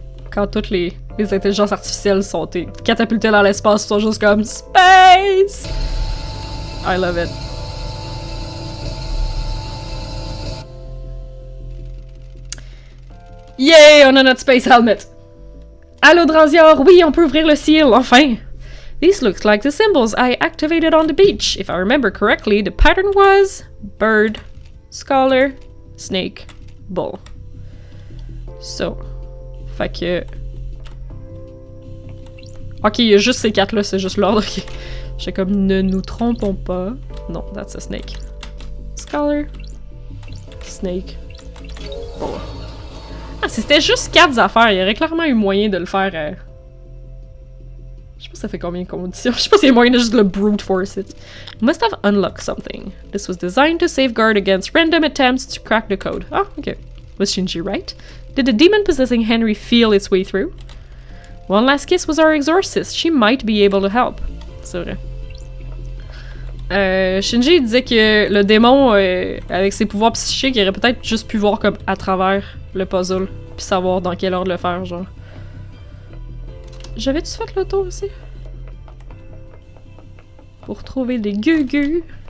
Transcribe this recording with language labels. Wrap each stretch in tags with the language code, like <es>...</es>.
<fr>Quand toutes les intelligences artificielles sont catapultées dans l'espace, sont juste comme Space!</fr> <en>I love it.</en> <fr>Yay! On a notre space helmet! Allô, Dranzior! Oui, on peut ouvrir le seal, enfin!</fr> <en>These look like the symbols I activated on the beach. If I remember correctly, the pattern was bird, scholar, snake, bull.</en> <fr>So. Fait que... Ok, il y a juste ces quatre-là, c'est juste l'ordre qui... J'étais comme, ne nous trompons pas. Non,</fr> <en>that's a snake. Scholar, snake, bull.</en> <fr>Ah, si c'était juste 4 affaires, il y aurait clairement eu moyen de le faire... Je sais pas ça fait combien de conditions. Je sais pas s'il y a moyen de juste le</fr> <en>brute force it. Must have unlocked something. This was designed to safeguard against random attempts to crack the code. Ah, ok. Was Shinji right? Did the demon possessing Henry feel its way through? One Last Kiss was our exorcist. She might be able to help.</en> <fr>C'est vrai. Shinji disait que le démon, avec ses pouvoirs psychiques, il aurait peut-être juste pu voir comme à travers le puzzle, puis savoir dans quel ordre le faire, genre. J'avais-tu fait le tour aussi? Pour trouver des gugus.</fr>